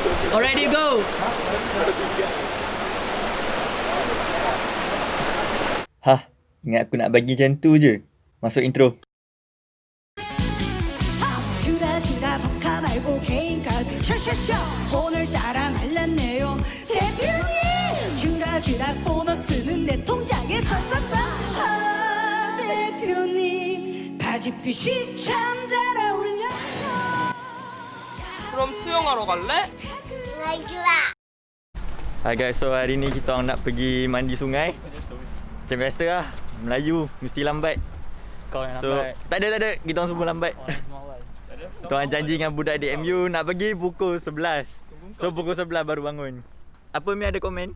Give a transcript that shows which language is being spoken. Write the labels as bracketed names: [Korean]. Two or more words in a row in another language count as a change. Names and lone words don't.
[English] Already go. [Malay] Hah, ingat aku nak bagi macam tu je. Masuk intro. [Korean] 주라주라 박하 말고 개인카드 샤샤샤 오늘따라 말랐네요 대표님 주라주라 보너스는 내 통장에 쏴쏴쏴 아 대표님 바지핏이 참 잘 어울려요 그럼 수영하러 갈래? [Malay] Hai guys, so hari ni kita orang nak pergi mandi sungai. Macam biasa lah, Melayu mesti lambat. Kau yang So, tak ada, kita orang semua lambat. Kita orang janji dengan budak di MU nak pergi pukul 11. So pukul 11 baru bangun. Apa Mi ada komen?